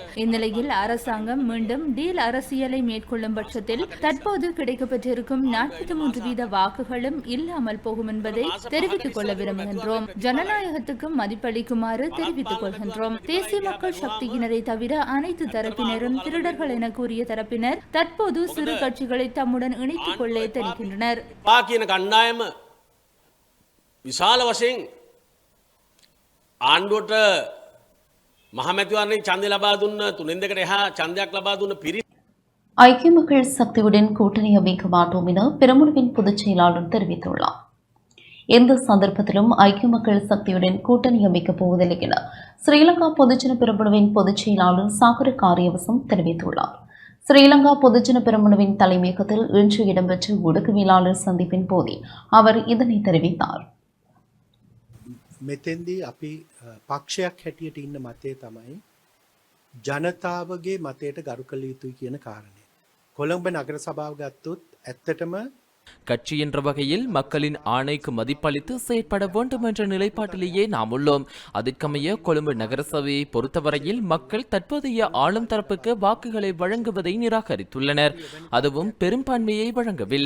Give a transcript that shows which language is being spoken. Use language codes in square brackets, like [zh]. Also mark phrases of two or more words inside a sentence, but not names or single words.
[ta] இந்நிலையில் அரசாங்கம் மீண்டும் டீல் அரசியலை மேற்கொள்ளும் பட்சத்தில் தற்போது கிடைக்கப்பட்டிருக்கும் 43% வாக்குகளும் இல்லாமல் போகும் என்பதை தெரிவித்துக் கொள்ள விரும்புகின்றோம். ஜனநாயகத்துக்கும் மதிப்பளிக்குமாறு தெரிவித்துக் கொள்கின்றோம். தேசிய மக்கள் சக்தியினரை தவிர அனைத்து தரப்பினரும் திருடர்கள் என கூறிய தரப்பினர் தற்போது சிறு கட்சிகளை தம்முடன் இணைத்துக் கொள்ளே தெரிகின்றனர். [si] කණ්ඩායම විශාල වශයෙන් ආණ්ඩුවට මහමැතිවරණයෙන් ඡන්දය ලබා දුන්න 3 එහා ඡන්දයක් ලබා දුන්න පිරිස [ta] ஐக்கிய மக்கள் சக்தியுடன் கூட்டணி அமைக்க மாட்டோம் என பெரமுனவின் பொதுச் செயலாளர் தெரிவித்துள்ளார். எந்த சந்தர்ப்பத்திலும் ஐக்கிய மக்கள் சக்தியுடன் கூட்டணி அமைக்கப் போவதில்லை என ஸ்ரீலங்கா பொதுஜன பெரமுனவின் பொதுச் செயலாளர் சாகர காரியவசம் தெரிவித்துள்ளார். ஸ்ரீலங்கா பொதுஜன பெரமுனவின் தலைமையகத்தில் இன்று இடம்பெற்ற ஊடகவியலாளர் சந்திப்பின் போதே அவர் இதனை தெரிவித்தார். [si] මෙතෙන්දී අපි පක්ෂයක් හැටියට ඉන්න මතය තමයි ජනතාවගේ මතයට ගරු කළ යුතුයි කියන කාරණය. කොළඹ නගර සභාව ගත්තොත් ඇත්තටම [ta] கட்சி என்ற வகையில் மக்களின் ஆணைக்கு மதிப்பளித்து செயற்பட வேண்டும் என்ற நிலைப்பாட்டிலேயே நாம் உள்ளோம். அதற்கமைய கொழும்பு நகரசபையை பொறுத்தவரையில் மக்கள் தற்போதைய ஆளும் தரப்புக்கு வாக்குகளை வழங்குவதை நிராகரித்துள்ளனர். அதுவும் பெரும்பான்மையை வழங்கவில்லை.